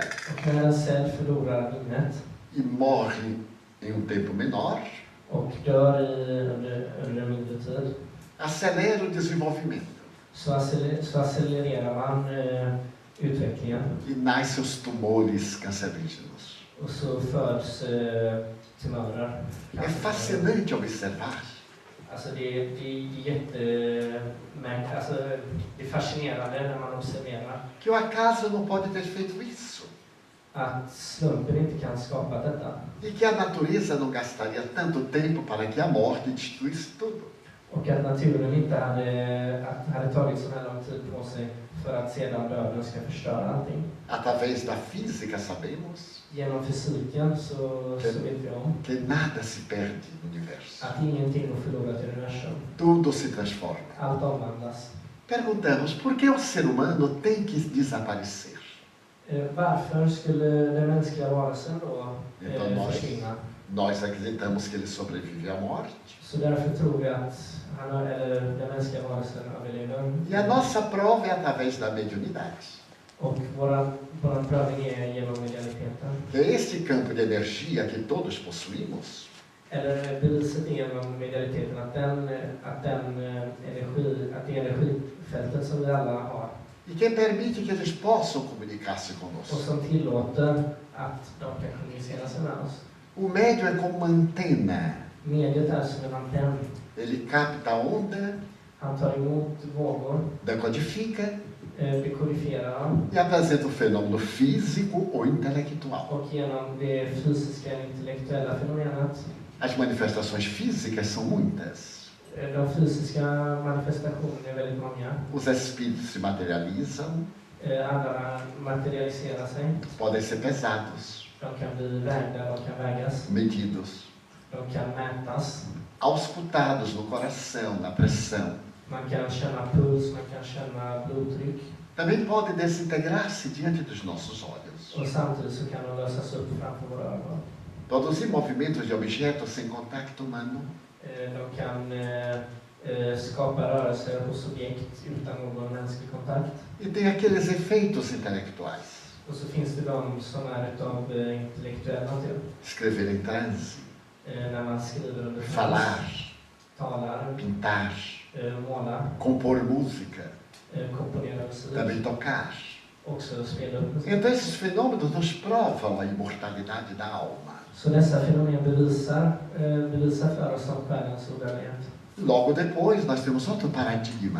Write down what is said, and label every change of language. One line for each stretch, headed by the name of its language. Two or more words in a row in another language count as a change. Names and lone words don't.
Swedish: Och när en cell förlorar minnet
Portuguese: e morre em um tempo menor,
Swedish: och dör under en mindre tid
Portuguese: acelera o desenvolvimento
Swedish: så accelererar man utvecklingen.
Portuguese: e nascem os tumores cancerígenos.
Swedish: Och så föds tumörer.
Portuguese: É fascinante observar
Swedish: Alltså det är fascinerande när man observerar
Portuguese: que o acaso não pode ter feito isso
Swedish: att slumpen inte kan skapa detta.
Portuguese: e que a natureza não gastaria tanto tempo para que a morte destruísse tudo.
Swedish: Och att naturen inte hade tagit så här lång tid på sig för att sedan döden ska förstöra allting.
Portuguese: Através da física sabemos
Swedish: Genom fysiken så vet vi om
Portuguese: que nada se perde no universo.
Swedish: att ingenting går förlorat i universum.
Portuguese: Tudo se transforma.
Swedish: Allt omvandlas.
Portuguese: Perguntamos, por que o ser humano tem que desaparecer?
Swedish: Varför skulle den mänskliga varelsen då
Portuguese: Então
Swedish: försvinna?
Portuguese: nós acreditamos que ele sobrevive à morte.
Swedish: Så därför tror vi att den mänskliga varelsen överlever.
Portuguese: E a nossa prova é através da mediunidade.
Swedish: Och vår prövning är genom medialiteten.
Portuguese: Que é este campo de energia que todos possuímos,
Swedish: Eller beviset är genom medialiteten att det energifältet som vi alla har.
Portuguese: e que permite que eles possam comunicar-se
Swedish: Och
Portuguese: conosco.
Swedish: som tillåter att de kan kommunicera sig med oss.
Portuguese: O médium é como uma antena.
Swedish: Mediet är som en antenn.
Portuguese: Ele capta a onda,
Swedish: Han tar emot vågor,
Portuguese: decodifica
Swedish: dekodifierar dem
Portuguese: e apresenta o fenômeno físico ou intelectual.
Swedish: och genom det fysiska intellektuella fenomenet.
Portuguese: As manifestações físicas são muitas.
Swedish: De fysiska manifestationerna är väldigt många.
Portuguese: Os espíritos se materializam,
Swedish: Andra materialiserar sig.
Portuguese: podem ser pesados,
Swedish: De kan bli vägda, de kan vägas.
Portuguese: medidos,
Swedish: De kan mätas.
Portuguese: auscultados no coração, na pressão.
Swedish: Man kan känna puls, man kan känna blodtryck.
Portuguese: Também podem desintegrar-se diante dos nossos olhos.
Swedish: Och samtidigt så kan de lösas upp framför våra ögon.
Portuguese: Produzir movimentos de objetos sem contato humano.
Swedish: De kan skapa rörelser hos objekt utan någon mänsklig kontakt.
Portuguese: E tem aqueles efeitos intelectuais.
Swedish: Och så finns det de som är utav intellektuell natur.
Portuguese: Escrever em transe,
Swedish: När man skriver under
Portuguese: falar,
Swedish: talar,
Portuguese: pintar,
Swedish: målar,
Portuguese: compor música,
Swedish: komponera musik,
Portuguese: também tocar.
Swedish: också spela upp musik.
Portuguese: Então esses fenômenos nos provam a imortalidade da alma.
Swedish: Så dessa fenomen bevisar för oss om själens odödlighet.
Portuguese: Logo depois nós temos outro paradigma,